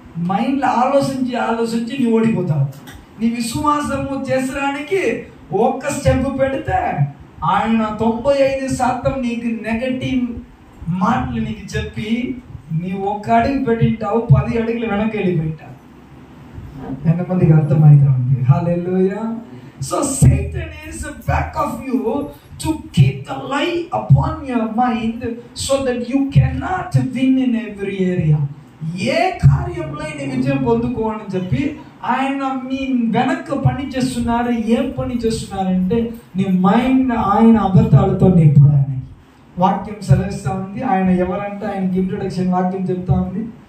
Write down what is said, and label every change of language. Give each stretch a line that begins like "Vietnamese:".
Telugu: మైండ్లో ఆలోచించి నువ్వు ఓడిపోతావు. నీ విశ్వాసము చేసడానికి ఒక్క స్టెప్ పెడితే ఆయన 95% నీకు నెగటివ్ మాటలు నీకు చెప్పి నీవు 1 అడుగు పెట్టింటావు, 10 అడుగులు వెనక్కి వెళ్ళిపోయింటావు. ఎంతమందికి అర్థమైతే ఉంది? హల్లెలూయా.
English: So Satan is back of you to keep the lie upon your mind so that you cannot win in every area.
Telugu: ఏ కార్యంలో నీ విజయం పొందుకోవాలని చెప్పి ఆయన మీ వెనక్కి పని చేస్తున్నారు. ఏం పని చేస్తున్నారంటే నీ మైండ్ ఆయన అబద్ధాలతో నింపడానికి. వాక్యం సెలవిస్తూ ఉంది. ఆయన ఎవరంటే ఆయనకి ఇంట్రొడక్షన్ వాక్యం చెప్తా ఉంది.